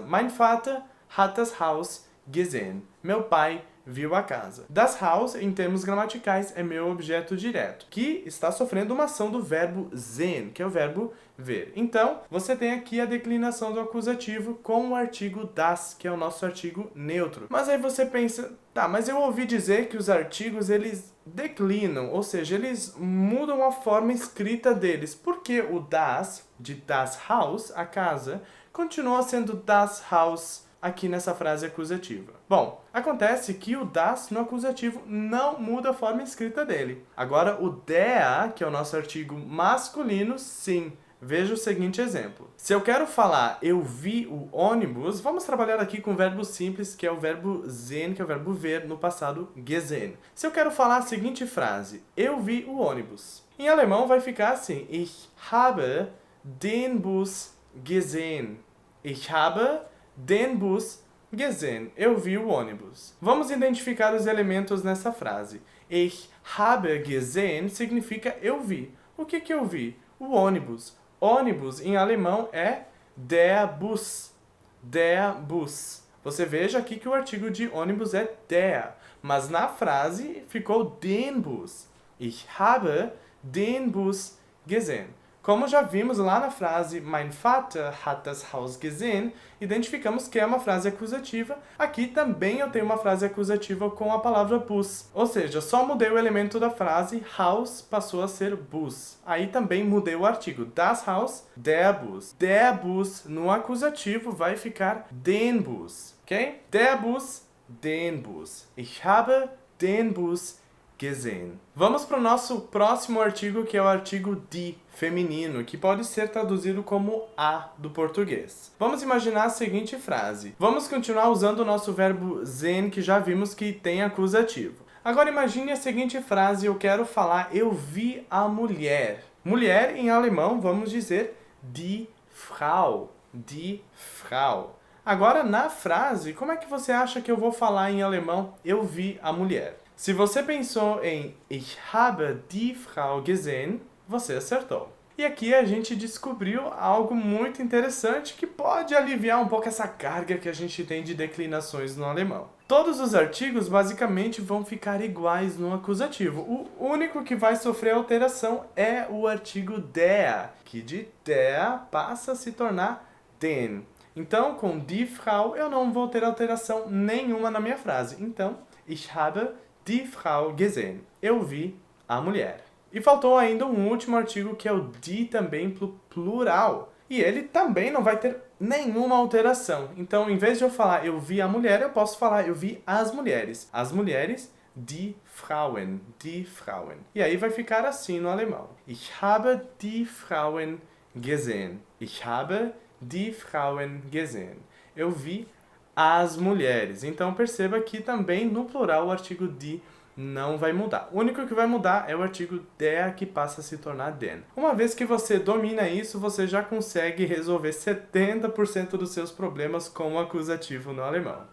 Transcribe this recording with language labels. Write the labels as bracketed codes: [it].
[de] Mein Vater hat das Haus gesehen. [pt] Meu pai viu a casa. Das Haus, em termos gramaticais, é meu objeto direto, que está sofrendo uma ação do verbo sehen, que é o verbo ver. Então, você tem aqui a declinação do acusativo com o artigo das, que é o nosso artigo neutro. Mas aí você pensa, tá, mas eu ouvi dizer que os artigos, eles declinam, ou seja, eles mudam a forma escrita deles. Porque o das, de das Haus, a casa, continua sendo das Haus aqui nessa frase acusativa. Bom, acontece que o das no acusativo não muda a forma escrita dele. Agora, o der, que é o nosso artigo masculino, sim. Veja o seguinte exemplo. Se eu quero falar eu vi o ônibus, vamos trabalhar aqui com o verbo simples, que é o verbo sehen, que é o verbo ver, no passado gesehen. Se eu quero falar a seguinte frase, eu vi o ônibus. Em alemão vai ficar assim: [de] Ich habe den Bus gesehen. Ich habe den Bus gesehen. [pt] Eu vi o ônibus. Vamos identificar os elementos nessa frase. [de] Ich habe gesehen [pt] significa eu vi. O que eu vi? O ônibus. Ônibus em alemão é der Bus. Der Bus. Você veja aqui que o artigo de ônibus é der, mas na frase ficou den Bus. [de] Ich habe den Bus gesehen. [pt] Como já vimos lá na frase [de] Mein Vater hat das Haus gesehen, [pt] identificamos que é uma frase acusativa. Aqui também eu tenho uma frase acusativa com a palavra Bus. Ou seja, só mudei o elemento da frase, Haus passou a ser Bus. Aí também mudei o artigo das Haus, der Bus. Der Bus no acusativo vai ficar den Bus, ok? Der Bus den Bus. [de] Ich habe den Bus gesehen. [pt] Vamos para o nosso próximo artigo, que é o artigo die, feminino, que pode ser traduzido como a do português. Vamos imaginar a seguinte frase. Vamos continuar usando o nosso verbo sehen, que já vimos que tem acusativo. Agora imagine a seguinte frase, eu quero falar eu vi a mulher. Mulher em alemão vamos dizer die Frau. Die Frau. Agora na frase, como é que você acha que eu vou falar em alemão eu vi a mulher? Se você pensou em [de] ich habe die Frau gesehen, [pt] você acertou. E aqui a gente descobriu algo muito interessante que pode aliviar um pouco essa carga que a gente tem de declinações no alemão. Todos os artigos basicamente vão ficar iguais no acusativo. O único que vai sofrer alteração é o artigo der, que de der passa a se tornar den. Então, com die Frau eu não vou ter alteração nenhuma na minha frase. Então, [de] ich habe die Frau gesehen. [pt] Eu vi a mulher. E faltou ainda um último artigo que é o die também plural. E ele também não vai ter nenhuma alteração. Então, em vez de eu falar eu vi a mulher, eu posso falar eu vi as mulheres. As mulheres, die Frauen. Die Frauen. E aí vai ficar assim no alemão. [de] Ich habe die Frauen gesehen. Ich habe die Frauen gesehen. [pt] Eu vi as mulheres. Então, perceba que também no plural o artigo die não vai mudar. O único que vai mudar é o artigo der, que passa a se tornar den. Uma vez que você domina isso, você já consegue resolver 70% dos seus problemas com o acusativo no alemão.